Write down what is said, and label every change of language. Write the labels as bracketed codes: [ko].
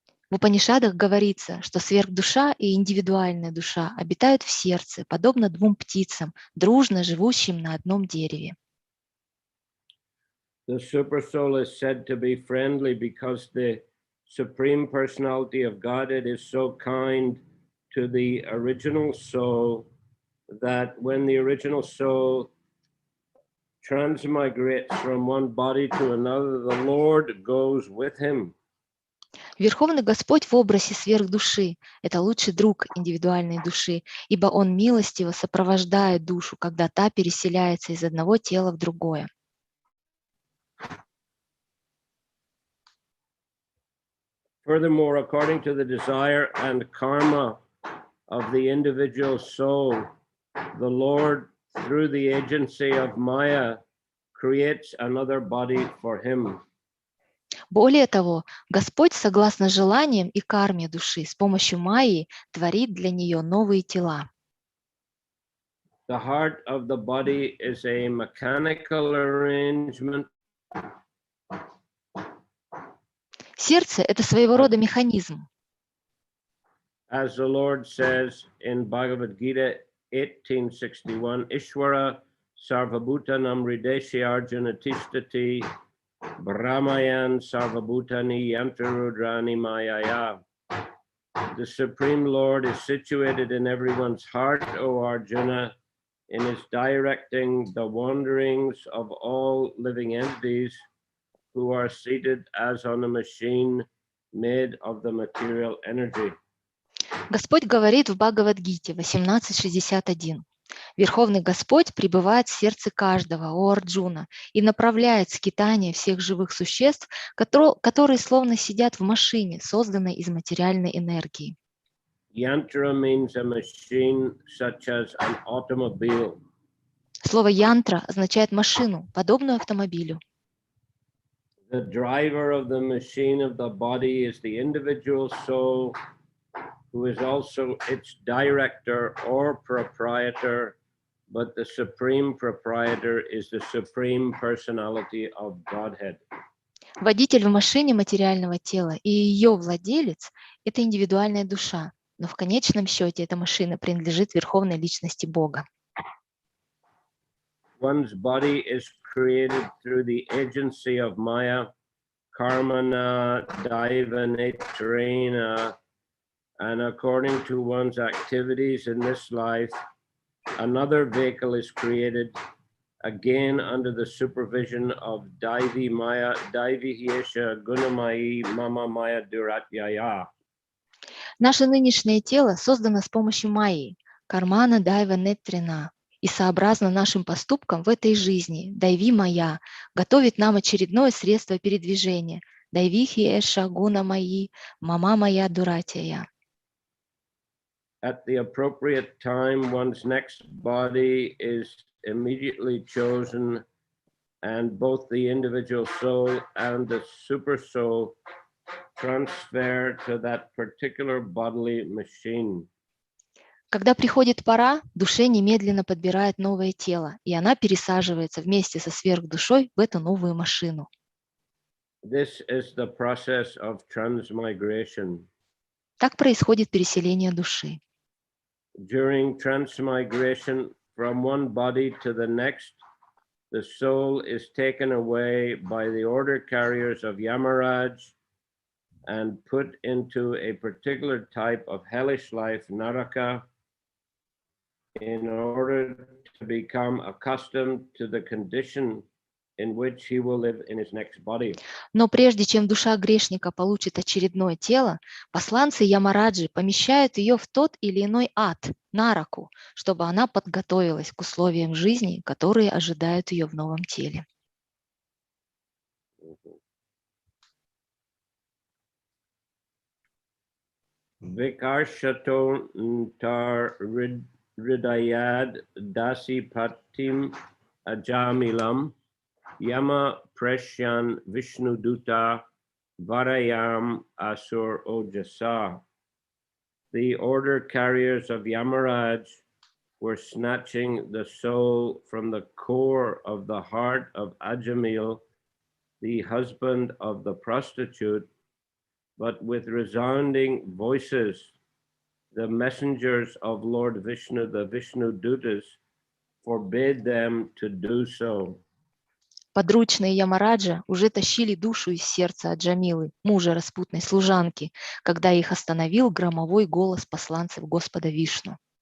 [ru] В Упанишадах говорится, что сверхдуша и индивидуальная душа обитают в сердце, подобно двум птицам, дружно живущим на одном дереве. [en] The super soul is said to be friendly because the Supreme Personality of Godhead is so kind to the original soul that when the original soul transmigrates from one body to another, the Lord goes with him. [ru] Верховный Господь в образе сверхдуши – это лучший друг индивидуальной души, ибо Он милостиво сопровождает душу, когда та переселяется из одного тела в другое. [en] Furthermore, according to the desire and karma of the individual soul, the Lord, through the agency of Maya, creates another body for him. [ru] Более того, Господь, согласно желаниям и карме души, с помощью Майи творит для нее новые тела. [en] The heart of the body is a mechanical arrangement. [ru] Сердце – это своего рода механизм. [en] As the Lord says in Bhagavad Gita 1861, [sa] Ishwara Sarvabhutanam Rideshi Arjuna Tishtati Brahmayan Sarvabhutani Yantarudrani Mayaya. [en] The Supreme Lord is situated in everyone's heart, O Arjuna, and is directing the wanderings of all living entities who are seated as on a machine made of the material energy. [ru] Господь говорит в Бхагавад-гите 18.61. Верховный Господь пребывает в сердце каждого, о Арджуна, и направляет скитание всех живых существ, которые словно сидят в машине, созданной из материальной энергии. [en] Yantra means a machine such as an automobile. [ru] Слово янтра означает машину, подобную автомобилю. [en] The driver of the machine of the body is the individual soul, who is also its director or proprietor, but the supreme proprietor is the supreme personality of Godhead. [ru] Водитель в машине материального тела и ее владелец – это индивидуальная душа, но в конечном счете эта машина принадлежит Верховной Личности Бога. [en] One's body is created through the agency of Maya, Karmana, Daiva, Netrena, and according to one's activities in this life, another vehicle is created, again under the supervision of Daivi Maya, [sa] Daivi Hiesha Gunamayi Mama Maya Duratyaya. [ru] Наше нынешнее тело создано с помощью Майи, Кармана, Дайва, Нетрина, и сообразно нашим поступкам в этой жизни Дайви Майя готовит нам очередное средство передвижения [sa] Дайви Хиеша Гунамаи Мама Мая Дуратия. [en] At the appropriate time, one's next body is immediately chosen, and both the individual soul and the super soul transfer to that particular bodily machine. [ru] Когда приходит пора, душе немедленно подбирает новое тело, и она пересаживается вместе со сверхдушой в эту новую машину. [en] This is the process of transmigration. [ru] Так происходит переселение души. [en] During transmigration from one body to the next, the soul is taken away by the order carriers of Yamaraj and put into a particular type of hellish life, Naraka, in order to become accustomed to the condition in which he will live in his next body. [ru] Но прежде чем душа грешника получит очередное тело, посланцы Ямараджи помещают ее в тот или иной ад, нараку, чтобы она подготовилась к условиям жизни, которые ожидают ее в новом теле. [sa] Vikarshato tar ridayad dasi patim ajamilam yama preshyan Vishnu duta varayam asur ojasa. [en] The order carriers of Yamaraj were snatching the soul from the core of the heart of Ajamil, the husband of the prostitute, but with resounding voices, the messengers of Lord Vishnu, the Vishnu Dutas, forbade them to do so. [ru] Подручные Ямараджа уже тащили душу из сердца Аджамилы, мужа распутной служанки, когда их остановил громовой голос посланцев Господа Вишну.